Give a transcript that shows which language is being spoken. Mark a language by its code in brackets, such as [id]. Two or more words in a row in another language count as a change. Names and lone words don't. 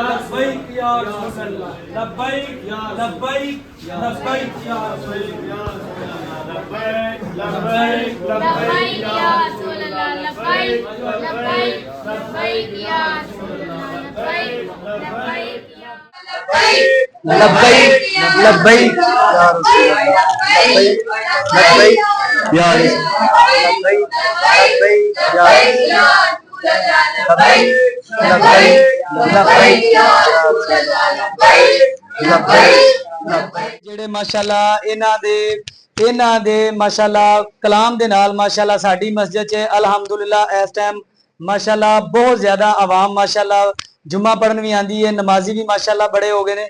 [ar] لبيك يا رسول الله لبيك يا لبيك لبيك يا لبيك يا لبيك لبيك لبيك يا رسول الله لبيك لبيك لبيك يا رسول الله لبيك لبيك لبيك لبيك يا رسول الله لبيك لبيك يا رسول لبيك لبيك يا [pa] ਜਿਹੜੇ ਮਾਸ਼ਾਅੱਲਾ ਇਹਨਾਂ ਦੇ ਮਾਸ਼ਾਅੱਲਾ ਕਲਾਮ ਦੇ ਨਾਲ ਮਾਸ਼ਾਅੱਲਾ ਸਾਡੀ ਮਸਜਿਦ 'ਚ ਅਲਹਮਦੁਲਿਲਾ ਇਸ ਟਾਈਮ ਮਾਸ਼ਾਅੱਲਾ ਬਹੁਤ ਜ਼ਿਆਦਾ ਆਵਾਮ ਮਾਸ਼ਾਅੱਲਾ ਜੁਮਾ ਪੜਨ ਵੀ ਆਂਦੀ ਹੈ, ਨਮਾਜ਼ੀ ਵੀ ਮਾਸ਼ਾਅੱਲਾ ਬੜੇ ਹੋ ਗਏ ਨੇ।